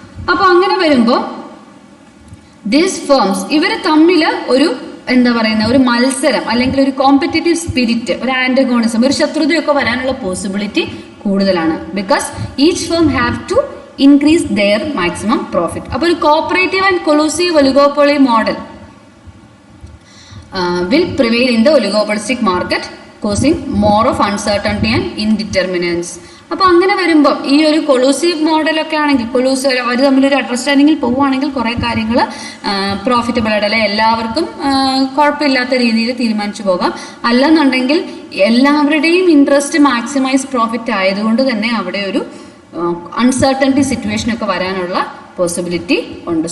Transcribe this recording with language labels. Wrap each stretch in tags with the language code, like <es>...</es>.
<ml>അപ്പോൾ അങ്ങനെ വരുമ്പോൾ ദീസ് ഫേംസ് ഇവർ തമ്മിൽ ഒരു ഒരു മത്സരം അല്ലെങ്കിൽ ഒരു കോമ്പറ്റേറ്റീവ് സ്പിരിറ്റ്, ഒരു ആന്റഗോണിസം, ഒരു ശത്രുതയൊക്കെ വരാനുള്ള പോസിബിലിറ്റി കൂടുതലാണ്.</ml> <en>Because each firm have to increase their maximum profit. അപ്പോൾ ഒരു cooperative and collusive oligopoly model will prevail in the oligopolistic market, causing more of uncertainty and indeterminance.</en> <ml>അപ്പോൾ അങ്ങനെ വരുമ്പോൾ ഈ ഒരു കൊളൂസീവ് മോഡലൊക്കെ ആണെങ്കിൽ അവർ തമ്മിലൊരു അണ്ടർസ്റ്റാൻഡിങ്ങിൽ പോവുകയാണെങ്കിൽ കുറേ കാര്യങ്ങൾ പ്രോഫിറ്റബിൾ ആയിട്ട് അല്ലെ എല്ലാവർക്കും കുഴപ്പമില്ലാത്ത രീതിയിൽ തീരുമാനിച്ചു പോകാം. അല്ലെന്നുണ്ടെങ്കിൽ എല്ലാവരുടെയും ഇൻട്രസ്റ്റ് മാക്സിമൈസ് പ്രോഫിറ്റ് ആയതുകൊണ്ട് തന്നെ അവിടെ ഒരു അൺസർട്ടനിറ്റി സിറ്റുവേഷൻ ഒക്കെ വരാനുള്ള പോസിബിലിറ്റി ഉണ്ട്.</ml>